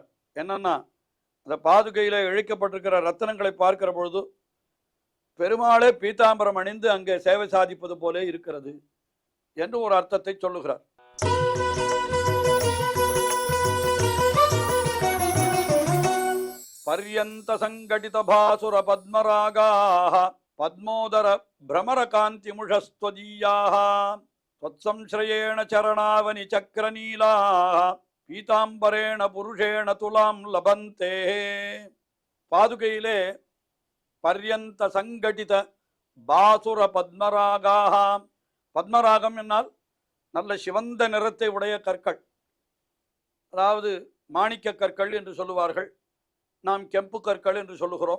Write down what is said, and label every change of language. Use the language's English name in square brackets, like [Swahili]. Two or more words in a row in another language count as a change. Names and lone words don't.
[Tamil] என்னன்னா, அந்த பாதுகையில் இழைக்கப்பட்டிருக்கிற ரத்தனங்களை பார்க்கிற பொழுது பெருமாளே பீதாம்பரம் அணிந்து அங்கே சேவை சாதிப்பது போலே இருக்கிறது என்று ஒரு அர்த்தத்தை சொல்லுகிறார். [Sanskrit] पर्यन्त सङ्घटित भासुर पद्मरागाः पद्मोदर भ्रमर कान्ति मुषस्त्वदीयाः त्वत्संश्रयेण चरणावनि चक्रनीलाः पीताम्बरेण पुरुषेण तुलाम् लभन्ते. பாதுகையிலே पर्यन्त सङ्घटित भासुर पद्मरागाः. [Tamil] பத்மராகம் என்னால் நல்ல சிவந்த நிறத்தை உடைய கற்கள், அதாவது மாணிக்க கற்கள் என்று சொல்லுவார்கள், நாம் கெம்பு கற்கள் என்று சொல்லுகிறோம்.